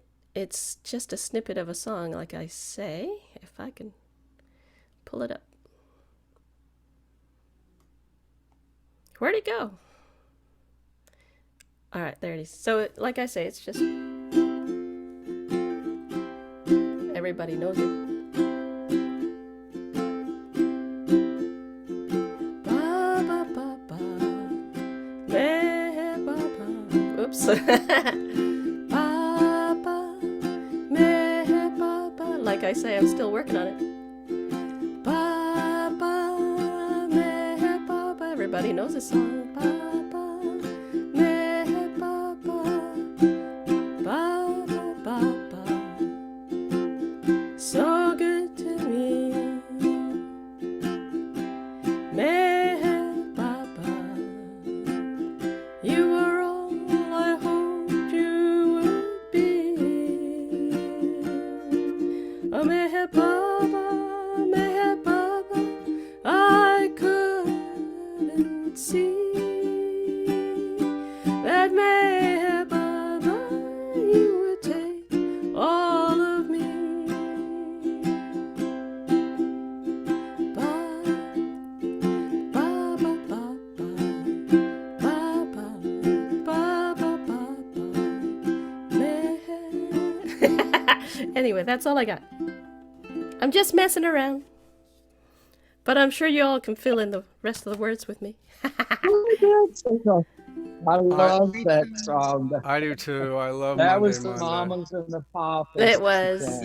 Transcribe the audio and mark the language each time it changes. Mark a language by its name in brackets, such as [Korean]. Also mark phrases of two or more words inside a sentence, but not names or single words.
[English] It's just a snippet of a song, like I say, if I can pull it up. Where'd it go? All right, there it is. So, like I say, it's just everybody knows it. Ba ba ba ba, me ba ba. Oops. Ba ba, me ba ba. Like I say, I'm still working on it. Ba ba, me ba ba. Everybody knows this song. Ba ba, me ba ba. Ba ba ba ba. So good to me. Me ba ba. You were all I hoped you would be. Oh, mehe baba, I couldn't see that mehe baba, you would take all of me. Ba, ba, ba, ba, ba, ba, ba, ba, ba, ba, mehe. Anyway, that's all I got. I'm just messing around. But I'm sure you all can fill in the rest of the words with me. I love that song. I do too. I love That Monday was the Monday. Mamas and the Papas. It was.